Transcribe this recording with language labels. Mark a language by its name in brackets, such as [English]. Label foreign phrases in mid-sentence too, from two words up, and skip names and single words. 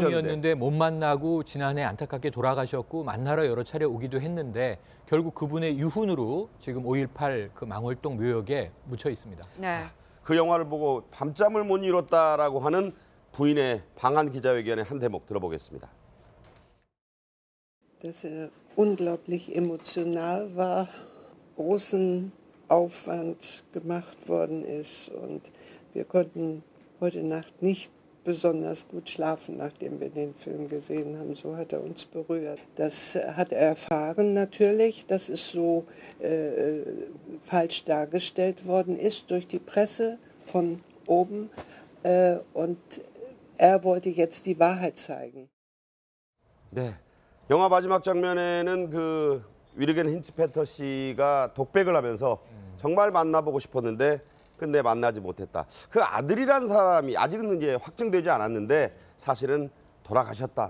[Korean] 가명이었는데 못 만나고 지난해 안타깝게 돌아가셨고 만나러 여러 차례 오기도 했는데 결국 그분의 유훈으로 지금 5.18 그 망월동 묘역에 묻혀 있습니다. 네. 그 영화를 보고 밤잠을 못 이뤘다라고 하는 부인의 방한 기자회견의 한 대목 들어보겠습니다. [German] Dass unglaublich emotional war, großen Aufwand gemacht worden ist und wir konnten heute Nacht nicht besonders gut schlafen, nachdem wir den Film gesehen haben. So hat er uns berührt. Das hat er erfahren natürlich, dass es so falsch dargestellt worden ist durch die Presse von oben und er wollte jetzt die Wahrheit zeigen. [Korean] 네, 영화 마지막 장면에는 그 위르겐 힌츠페터 씨가 독백을 하면서 정말 만나보고 싶었는데 근데 만나지 못했다. 그 아들이란 사람이 아직은 이제 확정되지 않았는데 사실은 돌아가셨다.